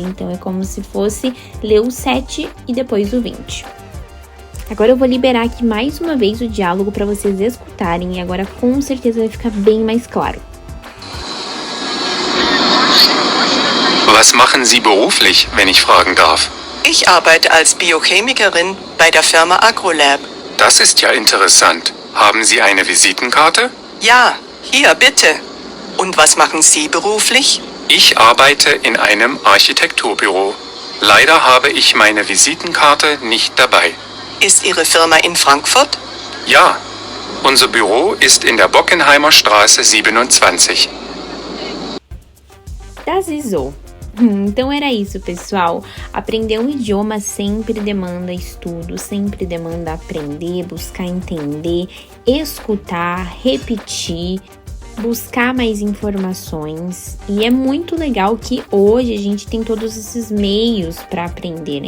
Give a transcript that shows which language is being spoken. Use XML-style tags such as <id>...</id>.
<pt>Então é como se fosse ler o 7 e depois o 20. Agora eu vou liberar aqui mais uma vez o diálogo para vocês escutarem e agora com certeza vai ficar bem mais claro.</pt> <de>Was machen Sie beruflich, wenn ich fragen darf? Ich arbeite als Biochemikerin bei der Firma Agrolab. Das ist ja interessant. Haben Sie eine Visitenkarte? Ja, hier bitte. Und was machen Sie beruflich? Ich arbeite in einem Architekturbüro. Leider habe ich meine Visitenkarte nicht dabei. Ist Ihre Firma in Frankfurt? Ja, unser Büro ist in der Bockenheimer Straße 27. Das ist so.</de> <pt>Então era isso, pessoal. Aprender um idioma sempre demanda estudo, sempre demanda aprender, buscar entender, escutar, repetir, buscar mais informações. E é muito legal que hoje a gente tem todos esses meios para aprender, né?</pt>